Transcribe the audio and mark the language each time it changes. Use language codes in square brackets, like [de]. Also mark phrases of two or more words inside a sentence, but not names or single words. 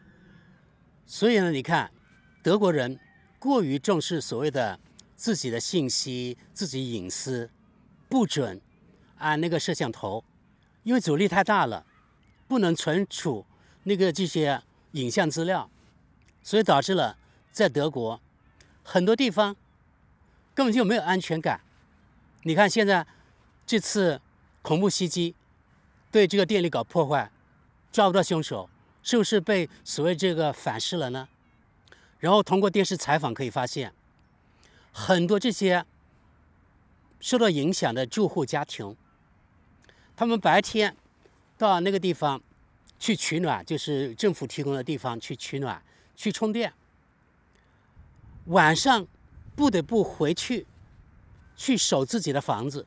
[zh] 所以呢，你看，德國人過於重視所謂的自己的信息、自己隱私，不准按那個攝像頭，因為阻力太大了，不能存儲那個這些影像資料，所以導致了在德國很多地方根本就沒有安全感。你看現在這次恐怖襲擊，對這個電力搞破壞，抓不到兇手，是不是被所謂這個反噬了呢？然後通過電視採訪可以發現，很多這些受到影響的住戶家庭，他們白天到那個地方去取暖，就是政府提供的地方去取暖、去充電，晚上不得不回去守自己的房子。